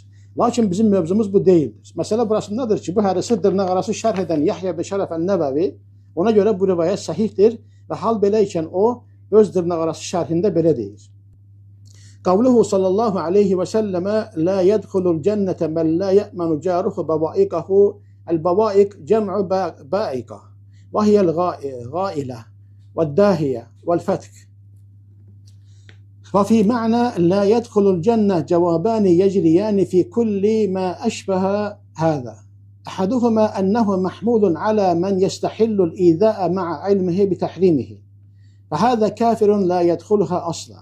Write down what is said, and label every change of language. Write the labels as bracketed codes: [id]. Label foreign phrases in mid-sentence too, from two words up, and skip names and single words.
[az] Lakin bizim mövzumuz bu deyildir. Məsələ burasındadır ki, bu hədisi dırnaqarası şərh edən Yahya ibn Şərəf ən-Nəvəvi ona görə bu rivayət səhihdir və hal belə ikən o öz dırnaqarası şərhində belə deyir. [ar] قوله صلى الله عليه وسلم لا يدخل الجنة من لا يأمن جاره بوائقه. البوائق جمع بائقة وهي الغائلة والداهية والفتك. وفي معنى لا يدخل الجنة جوابان يجريان في كل ما أشبه هذا. أحدهما أنه محمول على من يستحل الإيذاء مع علمه بتحريمه فهذا كافر لا يدخلها أصلا.